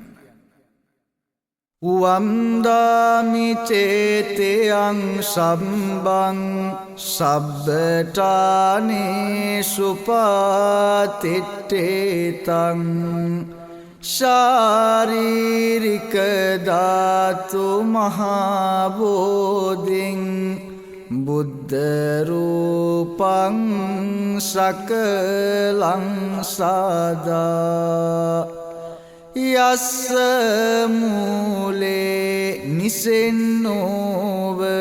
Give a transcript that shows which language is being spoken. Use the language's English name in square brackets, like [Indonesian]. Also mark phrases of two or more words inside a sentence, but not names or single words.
[Pali] වන්දාමි චේතයං සම්බං සබ්බඨානේ සුපාතිට්ඨේතං ශාරීරික ධාතු මහා බෝධින් බුද්ධ රූපං සකලං සදා යස්ස මූලේ නිසෙන්නෝව